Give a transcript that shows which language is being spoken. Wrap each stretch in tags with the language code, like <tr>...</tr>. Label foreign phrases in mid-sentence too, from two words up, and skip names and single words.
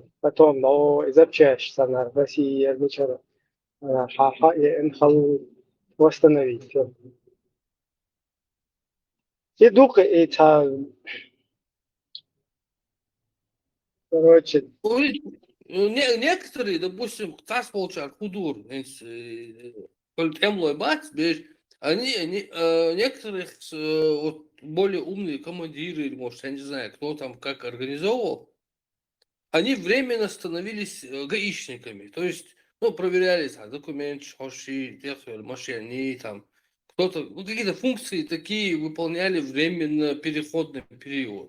<ru>Потом, запчасть на России, ничего, восстановить. Всё. И дух, и короче. Некоторые, допустим, тас получают худур, темлой бац, они некоторых вот, более умные командиры, или, может, я не знаю, кто там как организовывал, они временно становились гаишниками. То есть, ну, проверяли там, документы, машины, там, кто-то, ну, какие-то функции такие выполняли временно переходный период.</ru>